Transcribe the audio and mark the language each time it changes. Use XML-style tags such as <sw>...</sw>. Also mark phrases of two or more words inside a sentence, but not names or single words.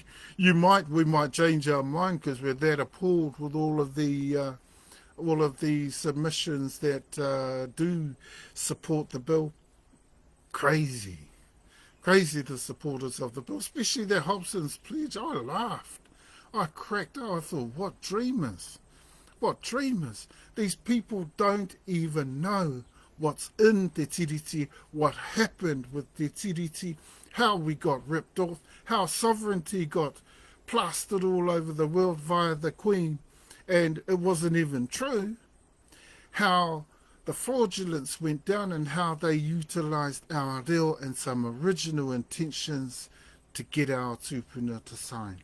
<en>We might change our mind because we're that appalled with all of the submissions that do support the bill. Crazy, the supporters of the bill, especially the Hobson's pledge. I laughed. I cracked up. I thought, what dreamers? What dreamers? These people don't even know what's in</en> <mi>te tiriti,</mi> <en>what happened with</en> <mi>te tiriti,</mi> <en>how we got ripped off, how sovereignty got plastered all over the world via the Queen, and it wasn't even true, how the fraudulence went down and how they utilised our reo and some original intentions to get our tupuna to sign.</en>